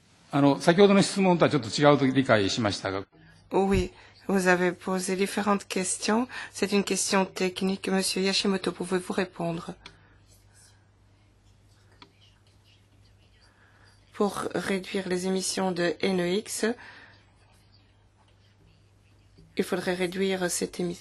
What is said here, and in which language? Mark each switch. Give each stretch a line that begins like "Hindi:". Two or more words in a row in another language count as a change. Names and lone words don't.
Japanese: 先ほどの質問とはちょっと違うと理解しましたが。
French: Oui, vous avez posé différentes questions. C'est une question technique. Monsieur Yashimoto, pouvez-vous répondre? Pour réduire les émissions de NEX, il faudrait réduire cette émission.